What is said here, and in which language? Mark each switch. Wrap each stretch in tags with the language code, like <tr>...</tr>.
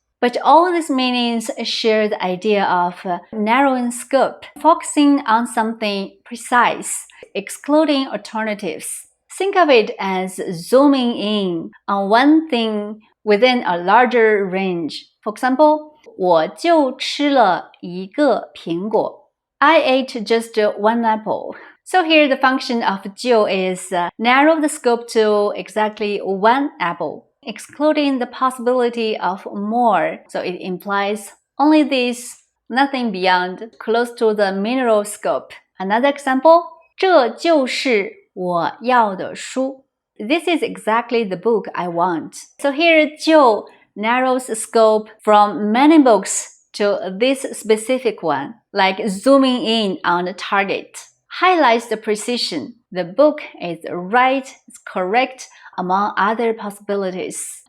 <en>But all these meanings share the idea of narrowing scope, focusing on something precise, excluding alternatives. Think of it as zooming in on one thing within a larger range. For example,</en> <zh>我就吃了一个苹果.</zh> <en>I ate just one apple. So here the function of 就 is narrow the scope to exactly one apple, excluding the possibility of more. So it implies only this, nothing beyond, close to the mineral scope. Another example,</en> <zh>这就是我要的书.</zh> <en>This is exactly the book I want. So here 就 narrows the scope from many books to this specific one, like zooming in on the target. Highlights the precision. The book is right, it's correct among other possibilities.</en>